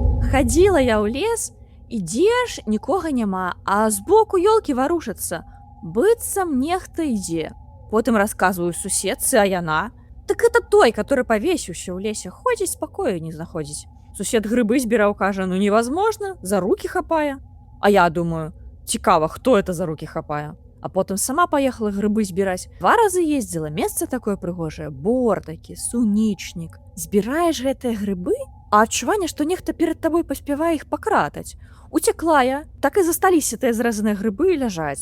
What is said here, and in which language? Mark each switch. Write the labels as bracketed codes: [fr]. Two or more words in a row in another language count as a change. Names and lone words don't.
[be] Хадзіла я ў лес, ідзеш, нікога няма, а збоку ёлкі варушацца. Быццам нехта ідзе. Потым расказваю суседцы, а яна. [ru] Так это той, который [be] павесіўся ў лесе, ходзіць, спакою не знаходзіць. Сусед грыбы збіраў, кажа, [ru] ну невозможно, за руки [be] хапае. А я думаю, цікава, хто [ru] это за руки [be] хапае. А потым сама паехала грыбы збіраць. 2 разы ездзіла, месца такое прыгожае, бор такі, сунічнік. Збіраеш гэтыя грыбы, а адчуванне, што нехта перад табой паспявае іх пакратаць. Уцякла я, так і засталіся тыя зрэзаныя грыбы і ляжаць.